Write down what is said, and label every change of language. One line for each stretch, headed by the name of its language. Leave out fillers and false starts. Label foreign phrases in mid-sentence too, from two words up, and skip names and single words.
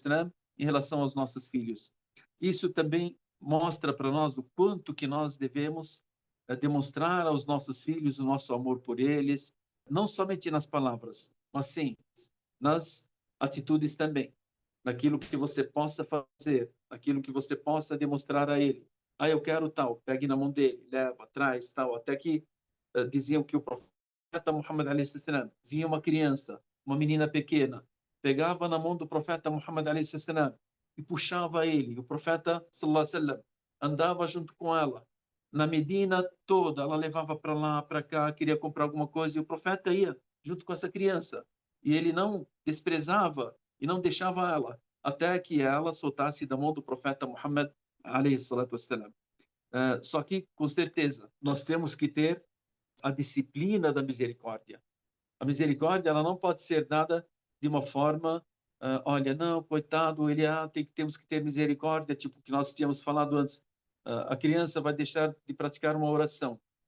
Portuguese: em relação aos nossos filhos. Isso também mostra para nós o quanto que nós devemos demonstrar aos nossos filhos o nosso amor por eles, não somente nas palavras, mas sim nas atitudes também, naquilo que você possa fazer, naquilo que você possa demonstrar a ele. Ah, eu quero tal, pegue na mão dele, leva, traz, tal, até que diziam que o profeta Muhammad a.s. vinha uma criança, uma menina pequena, pegava na mão do profeta Muhammad a.s. e puxava ele. O profeta
Arabic: صلى الله عليه وسلم
Portuguese: andava junto com ela. Na Medina toda, ela levava para lá, para cá, queria comprar alguma coisa, e o profeta ia junto com essa criança. E ele não desprezava e não deixava ela, até que ela soltasse da mão do profeta Muhammad
Arabic: عليه الصلاة والسلام.
Portuguese: Só que, com certeza, nós temos que ter a disciplina da misericórdia. A misericórdia ela não pode ser dada de uma forma, olha, não, coitado, ele temos que ter misericórdia, tipo que nós tínhamos falado antes. A criança vai deixar de praticar uma oração.